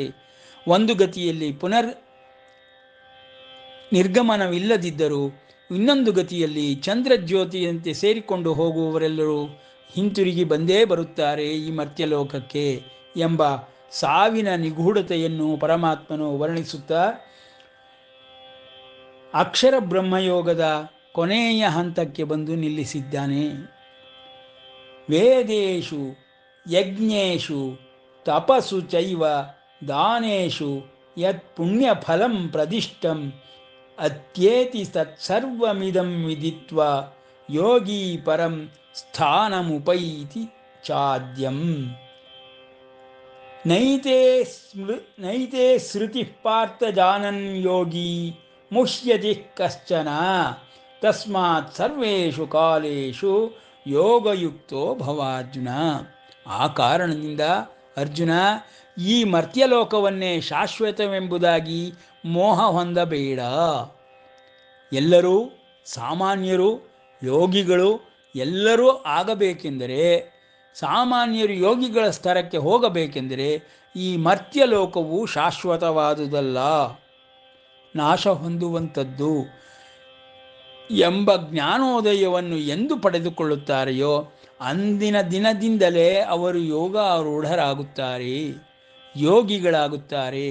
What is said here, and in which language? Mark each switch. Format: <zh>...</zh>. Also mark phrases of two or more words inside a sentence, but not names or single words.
<kn>ಒಂದು ಗತಿಯಲ್ಲಿ ನಿರ್ಗಮನವಿಲ್ಲದಿದ್ದರೂ ಇನ್ನೊಂದು ಗತಿಯಲ್ಲಿ ಚಂದ್ರಜ್ಯೋತಿಯಂತೆ ಸೇರಿಕೊಂಡು ಹೋಗುವವರೆಲ್ಲರೂ ಹಿಂತಿರುಗಿ ಬಂದೇ ಬರುತ್ತಾರೆ ಈ ಮರ್ತ್ಯಲೋಕಕ್ಕೆ ಎಂಬ ಸಾವಿನ ನಿಗೂಢತೆಯನ್ನು ಪರಮಾತ್ಮನು ವರ್ಣಿಸುತ್ತಾ ಅಕ್ಷರ ಬ್ರಹ್ಮಯೋಗದ ಕೊನೆಯ ಹಂತಕ್ಕೆ ಬಂದು ನಿಲ್ಲಿಸಿದ್ದಾನೆ.</kn> <sa>ವೇದೇಶು ಯಜ್ಞೇಶು ತಪಸ್ಸು ಚೈವ ದಾನೇಶು ಯತ್ ಪುಣ್ಯಫಲಂ ಪ್ರದಿಷ್ಟಂ ಅತ್ಯೇತಿ ತತ್ಸರ್ವಮಿದಂ ವಿದಿತ್ವ ಯೋಗಿ ಪರಂ ಸ್ಥಾನಮುಪೈತಿ ಚಾದ್ಯಂ. ನೈತೆ ಶ್ರುತಿ ಪಾರ್ಥ ಜಾನನ್ ಯೋಗಿ ಮುಹ್ಯತಿ ಕಶ್ಚನ ತಸ್ಮಾತ್ ಸರ್ವೇಷು ಕಾಲೇಷು ಯೋಗಯುಕ್ತೋ ಭವಾರ್ಜುನ.</sa> <kn>ಆ ಕಾರಣದಿಂದ ಅರ್ಜುನ, ಈ ಮರ್ತ್ಯಲೋಕವನ್ನೇ ಶಾಶ್ವತವೆಂಬುದಾಗಿ ಮೋಹ ಹೊಂದಬೇಡ. ಎಲ್ಲರೂ ಸಾಮಾನ್ಯರು, ಯೋಗಿಗಳು ಎಲ್ಲರೂ ಆಗಬೇಕೆಂದರೆ, ಸಾಮಾನ್ಯರು ಯೋಗಿಗಳ ಸ್ತರಕ್ಕೆ ಹೋಗಬೇಕೆಂದರೆ ಈ ಮರ್ತ್ಯಲೋಕವು ಶಾಶ್ವತವಾದುದಲ್ಲ, ನಾಶ ಹೊಂದುವಂಥದ್ದು ಎಂಬ ಜ್ಞಾನೋದಯವನ್ನು ಎಂದು ಪಡೆದುಕೊಳ್ಳುತ್ತಾರೆಯೋ ಅಂದಿನ ದಿನದಿಂದಲೇ ಅವರು ಯೋಗಾರೂಢರಾಗುತ್ತಾರೆ, ಯೋಗಿಗಳಾಗುತ್ತಾರೆ.</kn>